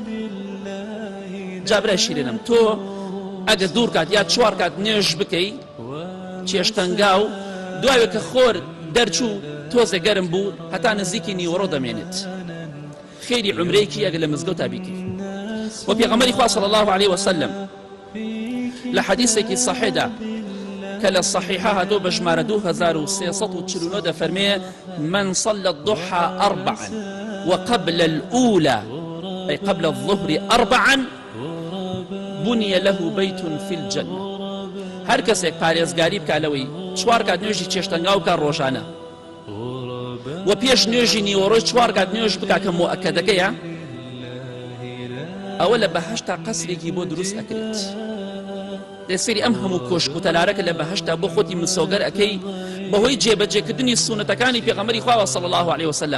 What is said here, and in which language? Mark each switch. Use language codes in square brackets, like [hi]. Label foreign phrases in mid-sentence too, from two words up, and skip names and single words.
[ckb] جا برای شیرینم تۆ ئەگە دوور کات یا 4 کات نوێژ بکەی چێشتەنگاو دوایە کە خۆر دەرچوو تۆزە گەرم بوو هەتا نزیکی نیوەڕۆ دەمێنێت، خێری عومرەیەکی ئەگە لە مزگەوتە بیکەی. و پێغەمبەری خوا [ar] صلی الله عليه وسلم [ckb] لە حەدیثێکی صحیحدا کە لە صحیحە هاتۆ بە ژمارە 2349 دەفەرمێ: [ar] من صلى الضحى 4 وقبل الأولى أي قبل الظهر 4 بني له بيت في الجنة. [ckb] هەر کەسێک پارێزگاری بکە لەوەی 4 کات نوێژی چێشتەنگاو کار ڕۆژانە و پێش نوێژی نیوەڕۆی 4 کات نوێژ بکە کە مؤەکەدەکەیە، ئەوە لە بەهەشتا قەسرێکی بۆ دروست ئەکرێت. دەسەری ئەم هەموو کۆشک و تەلارەکە لە بەهەشتا بۆ خۆتی مسۆگەر ئەەکەی بەهۆی جێبەجێکردنی سونەتەکانی پێغەمبەری خوا [ar] صلی الله عليه وسلم.